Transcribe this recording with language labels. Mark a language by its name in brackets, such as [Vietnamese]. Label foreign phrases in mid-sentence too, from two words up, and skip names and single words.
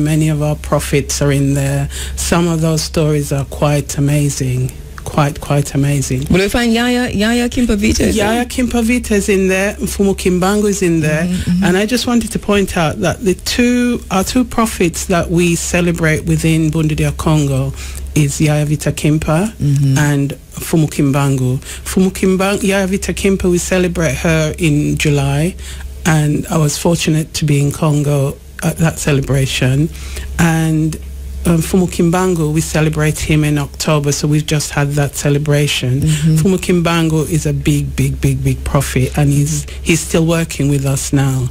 [English] Many of our prophets are in there. Some of those stories are quite amazing. Quite amazing. Will we find Yaya Kimpavita? Yaya Kimpavita is in there. Mfumu Kimbangu is in there. And I just wanted to point out that our two prophets that we celebrate within Bundu Dear Congo is Yaya Vita Kimpa and Mfumu Kimbangu. Yaya Vita Kimpa, we celebrate her in July, and I was fortunate to be in Congo at that celebration. And Mfumu Kimbangu, we celebrate him in October, so we've just had that celebration. Mfumu Kimbangu is a big prophet, and he's still working with us now.